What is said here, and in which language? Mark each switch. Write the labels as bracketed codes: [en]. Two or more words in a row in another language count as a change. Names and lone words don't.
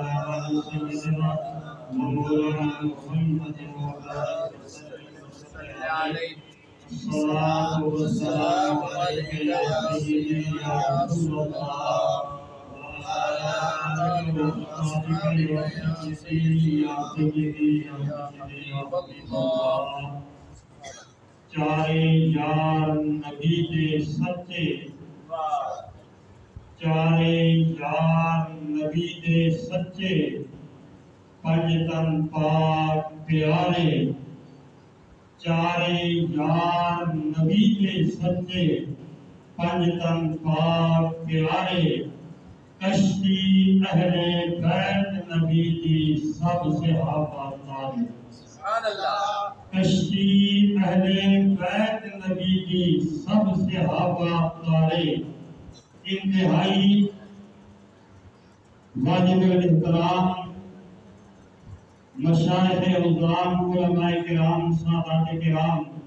[ar] آل سيدنا مولانا محمد وعلى آله وصحبه عليه الصلاة والسلام عليك يا سيدي يا رسول الله وعلى آله وصحبه يا سيدي يا سيدي يا سيدي يا حبيب الله [pa] چارے یار نبی دے سچے چارے یار نبی دے سچے پنج تن پاک پیارے چارے یار نبی دے سچے پنج تن پاک پیارے کشتی اہل بیت نبی دی سب صحابہ تارے [ar] سبحان اللہ [pa] کشتی اہل بیت نبی دی سب صحابہ تارے [ur] انتہائی واجب الاحترام مشائخ عظام علماء کرام سادات کرام